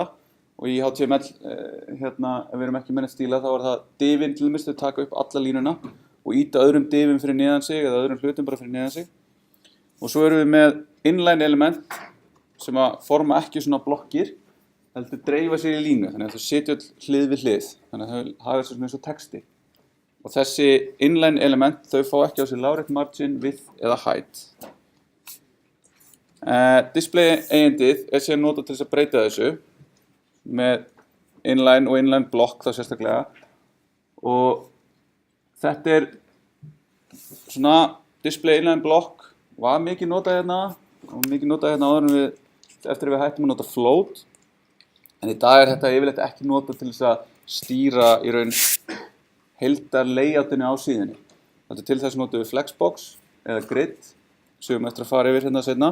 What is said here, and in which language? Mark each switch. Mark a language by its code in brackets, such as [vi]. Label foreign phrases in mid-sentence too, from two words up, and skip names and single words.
[is] Og í HTML, ef við erum ekki með neitt stíla, þá var það divin til dæmis, þau taka upp alla línuna og íta öðrum divin fyrir neðan sig eða öðrum hlutum bara fyrir neðan sig. Og svo erum við með [en] inline element [is] sem að forma ekki svona blokkir, heldur dreifa sér í línu, þannig að þau setja hlið við hlið, þannig að þau hafa þessu eins og texti. Og þessi [en] inline element, [is] þau fá ekki á sig lárétt margin, width eða height. Display eigindið er síðan notað til þess að breyta þessu með inline og [en] inline block [is] þá sérstaklega. Og þetta er svona [en] display inline block [is] var mikið notað hérna og mikið notað hérna áður en eftir við hættum að nota float. En í dag er þetta yfirleitt ekki notað til þess að stýra í raun heildar layoutinu á síðunni. Þetta til þess notum við flexbox eða grid, sem við eftir að fara yfir hérna seinna.